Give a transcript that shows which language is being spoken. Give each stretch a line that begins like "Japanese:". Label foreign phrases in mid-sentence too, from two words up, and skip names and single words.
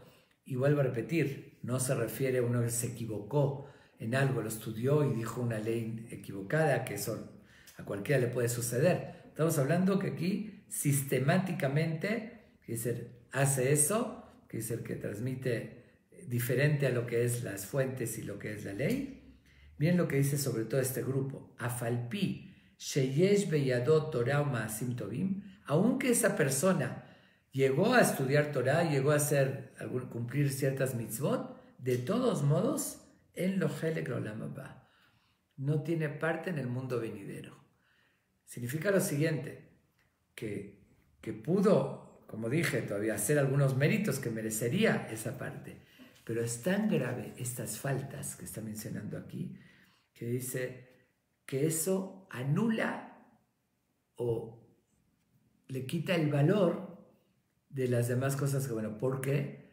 Spanish: Y vuelvo a repetir, no se refiere a uno que se equivocó en algo, lo estudió y dijo una ley equivocada, que eso a cualquiera le puede suceder. Estamos hablando que aquí sistemáticamente hace eso, que es el que transmite diferente a lo que es las fuentes y lo que es la ley. Miren lo que dice sobre todo este grupo.
Hebrew: אף על פי, שיש בידו תורה מעשים טובים,
Spanish: aunque esa persona llegó a estudiar Torah, llegó a cumplir ciertas mitzvot, de todos modos, en
Hebrew: לו חלק עולם הבא,
Spanish: no tiene parte en el mundo venidero. Significa lo siguiente, que pudo, como dije, todavía hacer algunos méritos que merecería esa parte, pero es tan grave estas faltas que está mencionando aquí, que dice que eso anula o le quita el valor de las demás cosas que, bueno, ¿por qué?